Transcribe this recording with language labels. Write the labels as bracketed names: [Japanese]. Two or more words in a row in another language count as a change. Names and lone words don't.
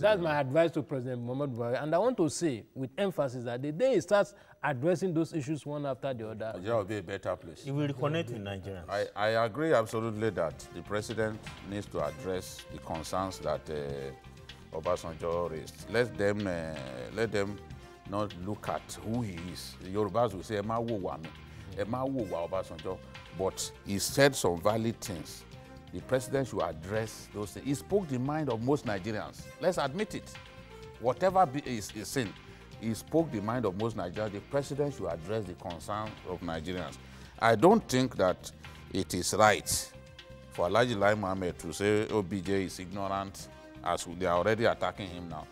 [English] That's my advice to President Muhammadu Buhari. And I want to say with emphasis that the day he starts addressing those issues one after the other, Nigeria will be a better place. It will reconnect with Nigerians. I agree absolutely that the president needs to address the concerns that Obasanjo raised. Let them not look at who he is. The Yorubas will say, [Yoruba] "Ema wo wa mi, Ema wo wa Obasanjo," [English] but he said some valid things. The president should address those things. He spoke the mind of most Nigerians. Let's admit it. Whatever is sin, he spoke the mind of most Nigerians. The president should address the concerns of Nigerians. I don't think that it is right for Alhaji Lai Mohammed to say OBJ is ignorant, as they are already attacking him now.